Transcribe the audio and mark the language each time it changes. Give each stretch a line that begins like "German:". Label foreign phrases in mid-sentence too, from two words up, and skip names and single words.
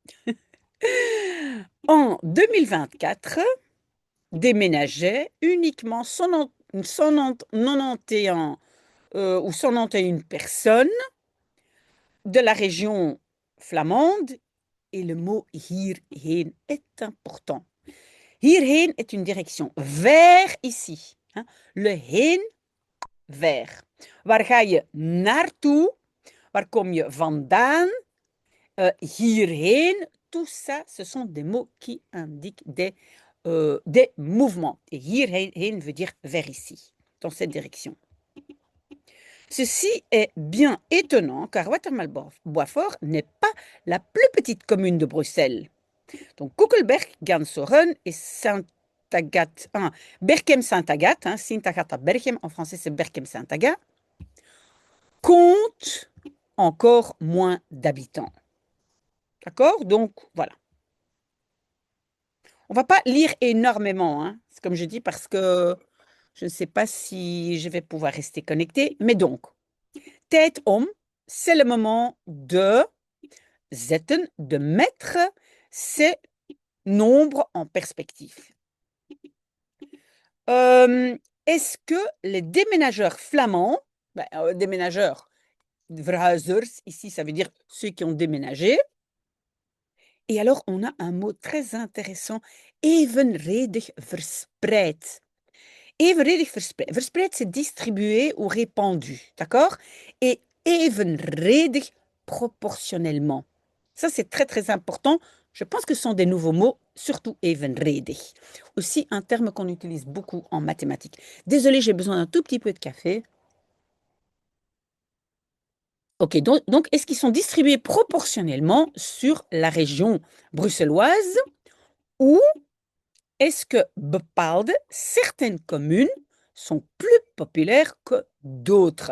French: En 2024, déménageait uniquement 91 ou 191 personnes de la région flamande et le mot hierheen est important. Hierheen est une direction vers ici. Hein. Le
Dutch: heen, vers. Waar ga je naartoe? Waar kom je vandaan?
French: Hierheen, tout ça, ce sont des mots qui indiquent des mouvements. Et hierheen veut dire vers ici, dans cette direction. Ceci est bien étonnant car Watermal-Boisfort n'est pas la plus petite commune de Bruxelles. Donc Koekelberg, Gansoren et Sint-Agathe, Berchem-Saint-Agathe, Sint-Agatha-Berchem, en français c'est Berchem-Saint-Agathe, compte encore moins d'habitants. D'accord? Donc, voilà. On ne va pas lire énormément, hein, comme je dis, parce que je ne sais pas si je vais pouvoir rester connectée. Mais donc, tête om, c'est le moment de zetten, de mettre ces nombres en perspective. Est-ce que les déménageurs flamands Déménageurs. Verhuizers, ici, ça veut dire ceux qui ont déménagé. Et alors, on a un mot très intéressant,
Dutch: evenredig verspreid. Evenredig verspreid.
French: Verspreid, c'est distribué ou répandu, d'accord? Et evenredig, proportionnellement. Ça, c'est très, très important. Je pense que ce sont des nouveaux mots, surtout evenredig. Aussi, un terme qu'on utilise beaucoup en mathématiques. Désolée, j'ai besoin d'un tout petit peu de café. Ok, donc est-ce qu'ils sont distribués proportionnellement sur la région bruxelloise ou est-ce que bepaalde, certaines communes sont plus populaires que d'autres?